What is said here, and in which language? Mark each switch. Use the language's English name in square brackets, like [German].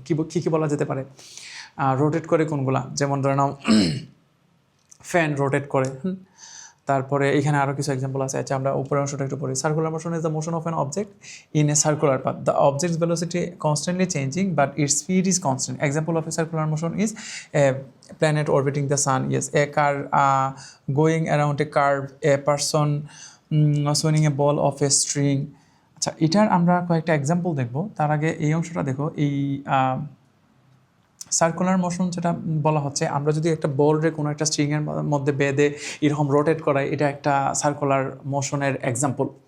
[Bangla] কী বলা যেতে পারে, রোটেট করে কোনগুলা, যেমন ধরে নাও ফ্যান রোটেট করে। তারপরে এখানে আরও কিছু এক্সাম্পল আছে। আচ্ছা, আমরা উপরের অংশটা একটু পড়ি। [English] Circular motion is the motion of an object in a circular path. The object's velocity constantly changing but its speed is constant. Example of a circular motion is a planet orbiting the sun. Yes, a car going around a curve, a person swinging a ball of a string. [Bangla] আচ্ছা, এটার আমরা কয়েকটা example দেখব। তার আগে এই অংশটা দেখো। এই সার্কুলার মোশন যেটা বলা হচ্ছে, আমরা যদি একটা বলরে কোনো একটা স্ট্রিংয়ের মধ্যে বেঁধে এরকম রোটেট করাই, এটা একটা সার্কুলার মোশনের এক্সাম্পল।